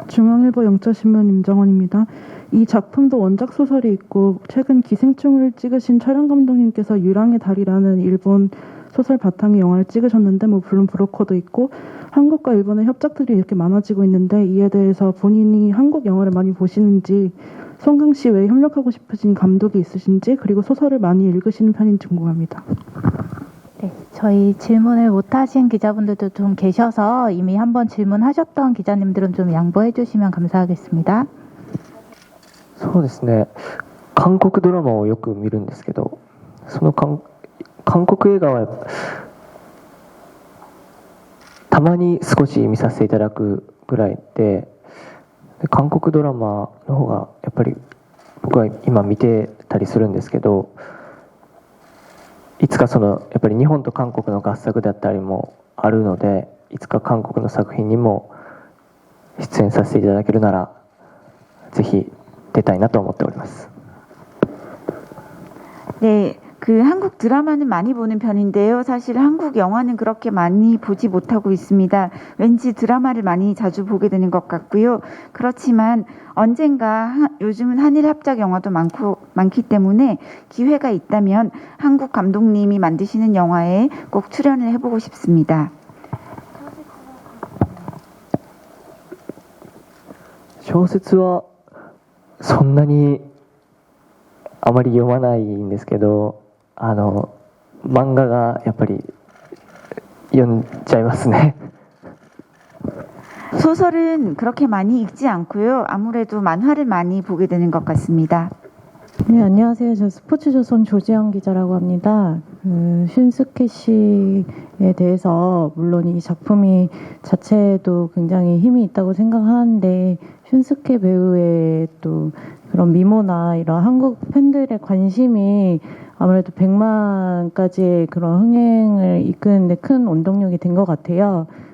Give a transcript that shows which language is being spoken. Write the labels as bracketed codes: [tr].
[ko] 중앙일보 영자신문 임정원입니다. 이 작품도 원작 소설이 있고 최근 기생충을 찍으신 촬영 감독님께서 유랑의 달이라는 일본 소설 바탕의 영화를 찍으셨는데 물론 브로커도 있고 한국과 일본의 협작들이 이렇게 많아지고 있는데 이에 대해서 본인이 한국 영화를 많이 보시는지 송강 씨 외에 협력하고 싶으신 감독이 있으신지 그리고 소설을 많이 읽으시는 편인지 궁금합니다. 네, 저희 질문을 못하신 기자분들도 좀 계셔서 이미 한번 질문하셨던 기자님들은 좀 양보해 주시면 감사하겠습니다. [ja] そうですね、韓国ドラマをよく見るんですけど、その韓国映画はたまに少し見させていただくぐらいで、韓国ドラマの方がやっぱり僕は今見てたりするんですけど、いつかそのやっぱり日本と韓国の合作だったりもあるので、いつか韓国の作品にも出演させていただけるならぜひ出たいなと思っております。 [ko] 네, 그 한국 드라마는 많이 보는 편인데요. 사실 한국 영화는 그렇게 많이 보지 못하고 있습니다. 왠지 드라마를 많이 자주 보게 되는 것 같고요. 그렇지만 언젠가 요즘은 한일 합작 영화도 많기 때문에 기회가 있다면 한국 감독님이 만드시는 영화에 꼭 출연을 해보고 싶습니다. [ja] 小説はそんなにあまり読まないんですけど、漫画がやっぱり読んじゃいますね。 [ko] 소설은 그렇게 많이 읽지 않고요. 아무래도 만화를 많이 보게 되는 것 같습니다. 네, 안녕하세요. 저 스포츠조선 조지영 기자라고 합니다. 슌스케 씨에 대해서 물론 이 작품이 자체도 굉장히 힘이 있다고 생각하는데 슌스케 배우의 또 그런 미모나 이런 한국 팬들의 관심이 아무래도 100만까지의 그런 흥행을 이끄는데 큰 원동력이 된 것 같아요.